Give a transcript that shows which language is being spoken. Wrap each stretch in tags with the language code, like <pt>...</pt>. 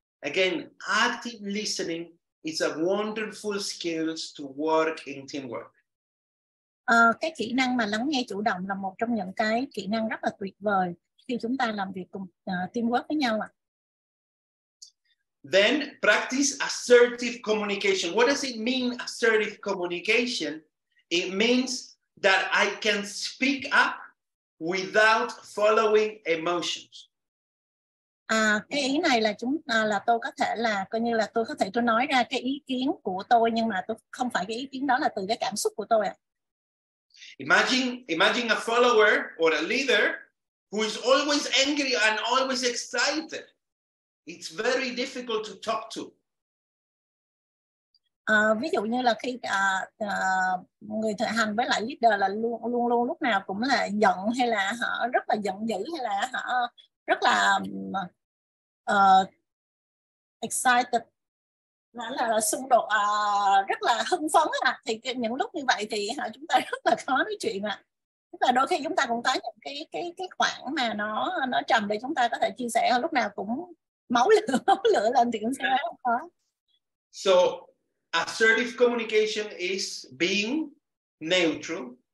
<en>Again, active listening is a wonderful skills to work in teamwork.</en> <vi>Cái kỹ năng mà lắng nghe chủ động là một trong những cái kỹ năng rất là tuyệt vời khi chúng ta làm việc cùng teamwork với nhau ạ.</vi> <en>Then practice assertive communication. What does it mean, assertive communication? It means that I can speak up without following emotions.</en> <vi>Cái ý này là là tôi có thể là coi như là tôi nói ra cái ý kiến của tôi, nhưng mà tôi không phải cái ý kiến đó là từ cái cảm xúc của tôi ạ.</vi> <en>Imagine a follower or a leader who is always angry and always excited. It's very difficult to talk to.</en> <vi>Ví dụ như là khi người thực hành với lại leader là luôn lúc nào cũng là giận, hay là họ rất là giận dữ, hay là họ rất là excited, là xung đột, rất là hưng phấn thì những lúc như vậy thì chúng ta rất là khó nói chuyện Tức là đôi khi chúng ta cũng có những cái khoảng mà nó trầm để chúng ta có thể chia sẻ, lúc nào cũng máu lửa lên thì cũng sẽ rất khó.</vi> <en>So assertive communication is being neutral.</en>